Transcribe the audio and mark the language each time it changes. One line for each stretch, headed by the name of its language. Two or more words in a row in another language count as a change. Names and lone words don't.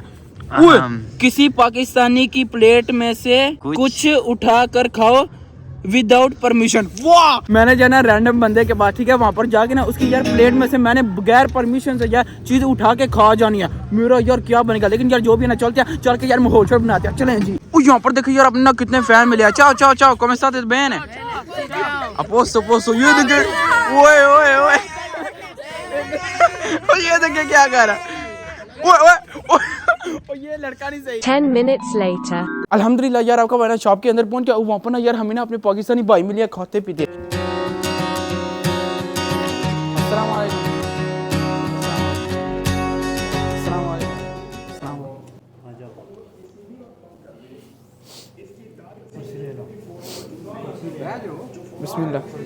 Hindi: किसी पाकिस्तानी की प्लेट में से कुछ उठा कर खाओ
English: without permission.
Hindi: वाह मैंने जाना रैंडम बंदे के पास, ठीक है, वहां पर जाके ना उसकी यार प्लेट में से मैंने बगैर परमिशन से यार चीज उठा के खा जानी है। मेरा यार क्या बनेगा, लेकिन यार जो भी है ना चलते हैं, चल के यार माहौल बनाते हैं। चलें जी। यहाँ पर देखिए यार अपना कितने फैन मिले।
Italian: ciao ciao ciao come state bene? A posto
Hindi: ये देखिए, ओए ओए ओए ये देखिए क्या कर रहा है। ओए ओए ये लड़का नहीं सही।
English: 10 minutes later.
Hindi: अल्हम्दुलिल्लाह यार आपका भाई ना शॉप के अंदर पहुंच गया। वहाँ पर ना यार हमें ना अपने पाकिस्तानी भाई मिले खाते पीते।
Arabic: السلام عليكم. السلام عليكم. السلام عليكم. بسم الله.